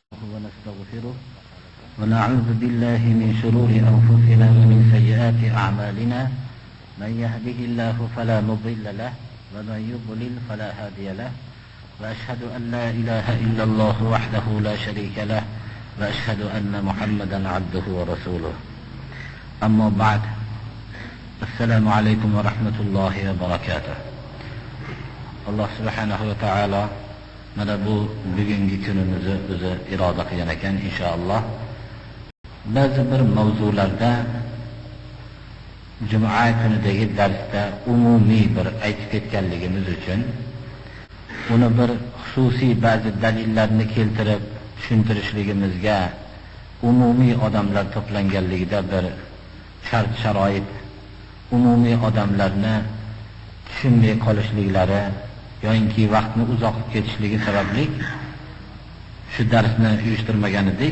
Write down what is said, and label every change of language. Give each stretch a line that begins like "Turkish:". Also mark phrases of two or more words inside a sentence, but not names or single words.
Arabic: ونستغفره ونعوذ بالله من شرور أنفسنا ومن سيئات أعمالنا من يهده الله فلا مضل له ومن يضلل فلا هادي له وأشهد أن لا إله إلا الله وحده لا شريك له وأشهد أن محمدا عبده ورسوله أما بعد السلام عليكم ورحمة الله وبركاته.
Uzbek: Allah
Arabic: سبحانه وتعالى
Uzbek: mana bu bugungi kunimizni o'zi iroda qilgan ekan inshaalloh. Ba'zi bir mavzularda juma kunidagi darsda umumiy bir aytib ketganligimiz uchun uni bir xususiy ba'zi dalillarni keltirib tushuntirishligimizga umumiy odamlar to'planganligida bir shart sharoit umumiy odamlarni tushunmay qolishliklari yoki vaqtni uzoq ketishligi sababli shu darsni uyushtirmagan edik.